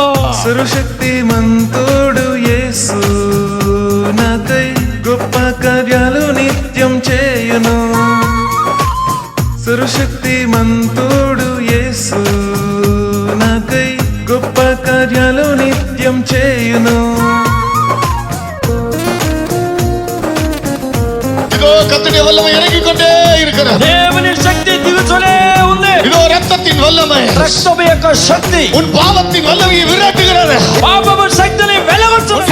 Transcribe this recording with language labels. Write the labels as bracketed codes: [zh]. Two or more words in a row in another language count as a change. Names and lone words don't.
[te] సర్వశక్తిమంతుడు యేసు నాకై గొప్ప కార్యాలు నిత్యం చేయును. సర్వశక్తిమంతుడు యేసు నాకై గొప్ప కార్యాలు నిత్యం చేయును. [ta] இதோ கர்த்தருடைய வல்லமை இறங்கிக் கொண்டே இருக்கிறது. [te] దేవుని శక్తి దిగుతూనే ఉంది. [ta] இதோ ரத்தத்தின் வல்லமை [te] రక్తము యొక్క శక్తి [ta] உன் பாவத்தின் வல்லமையை விரட்டுகிறது. [te] పాపపు శక్తిని వెలగొట్టును.